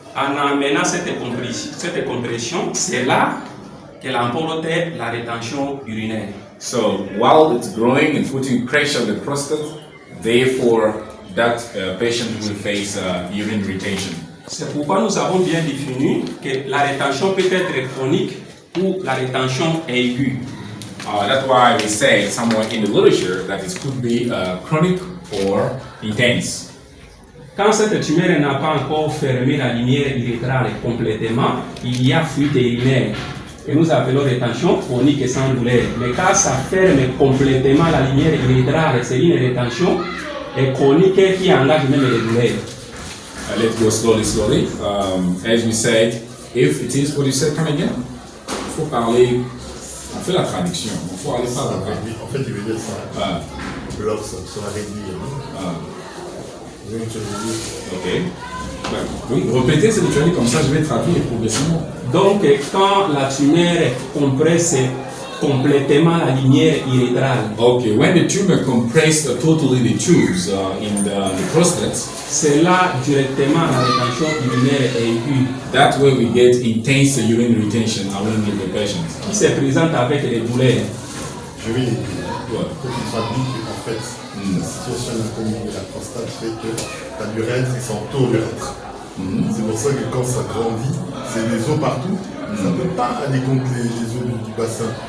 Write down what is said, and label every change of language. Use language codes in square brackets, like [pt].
[fr] En amenant cette compression, c'est là qu'elle emporte la rétention urinaire. [en] So while it's growing and putting pressure on the prostate, therefore that patient will face urine retention. [fr] C'est pourquoi nous avons bien défini que la rétention peut être chronique ou la rétention aiguë. [en] That's why we say somewhere in the literature that it could be chronic or intense. [fr] Quand cette tumeur n'a pas encore fermé la lumière urétrale complètement, il y a fuite urinaire. Que nous appelons rétention chronique et sans douleur. Mais quand ça ferme complètement la lumière urétrale, c'est une rétention chronique qui engage même les douleurs. [en] Let's go slowly. As we said, if it is what you said, come again. [fr] faut parler. On fait la traduction. Il faut aller par là. En fait, il veut dire ça. Ah. Bloc, ça sera réduit. Ah. Ok. Oui, répétez ce que tu as dit, comme ça je vais traduire progressivement. Donc, quand la tumeur est compresse complètement la lumière irrétrale. [en] Okay, when the tumor compressed totally the tubes in the prostate, [fr] c'est là directement la rétention urinaire est aiguë. [en] That way we get intense urine retention along with the patient. [fr] Qui se présente avec des douleurs. Je vais dire, quand tu traduis qu'en fait, la situation anatomique de la prostate fait que tu as l'urètre et son taux d'urètre. C'est pour ça que quand ça grandit, c'est des os partout, ça ne peut pas aller contre les os du bassin.